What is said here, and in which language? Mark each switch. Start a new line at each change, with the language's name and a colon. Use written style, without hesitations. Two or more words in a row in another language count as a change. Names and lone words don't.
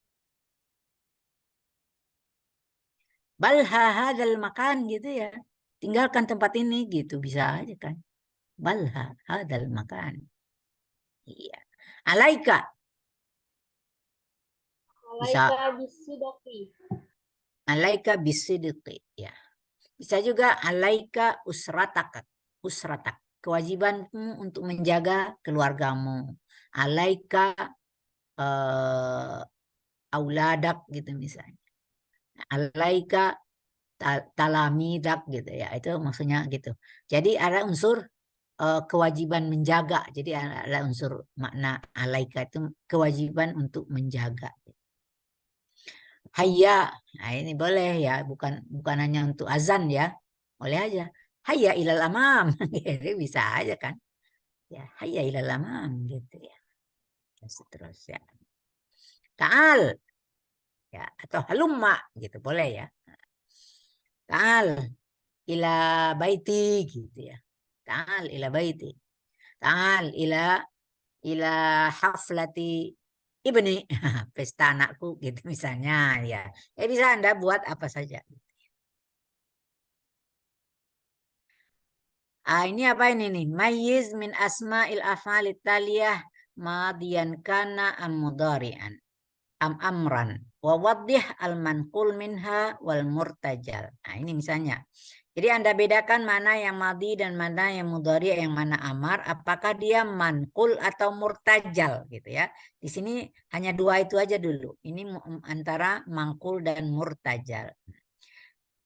Arabic: بله هذا المكان gitu ya.
Indonesian: Tinggalkan tempat ini gitu bisa aja kan.
Arabic: بله هذا المكان. Iya.
Indonesian: Alaika bisa
Arabic: عليك بالصدق. عليك بالصدق ya.
Indonesian: Bisa juga
Arabic: عليك أسرتك أسرتك.
Indonesian: Kewajibanmu untuk menjaga keluargamu.
Arabic: عليك أولادك
Indonesian: gitu misalnya.
Arabic: عليك تلاميذك
Indonesian: gitu ya. Itu maksudnya gitu. Jadi ada unsur kewajiban menjaga. Jadi ada unsur makna alaika itu kewajiban untuk menjaga. Hayya, nah ini boleh ya, bukan hanya untuk azan ya, boleh aja.
Arabic: حي إلى الأمام,
Indonesian: jadi bisa aja kan? Ya,
Arabic: حي إلى الأمام
Indonesian: gitu ya. Dan seterusnya. Ta'al ya atau halumma gitu boleh ya.
Arabic: تعال إلى بيتي
Indonesian: gitu ya.
Arabic: تعال إلى بيتي تعال إلى حفلة ابني,
Indonesian: pesta anakku gitu misalnya ya. Bisa Anda buat apa saja. Ini apa ini nih?
Arabic: ميز من أسماء الأفعال التالية ماضيا كان أم مضارعا أم أمرا ووضح المنقول منها والمرتجل.
Indonesian: Nah, ini misalnya. Jadi Anda bedakan mana yang madi dan mana yang mudhari, yang mana amar, apakah dia manqul atau murtajal gitu ya. Di sini hanya dua itu aja dulu. Ini antara manqul dan murtajal.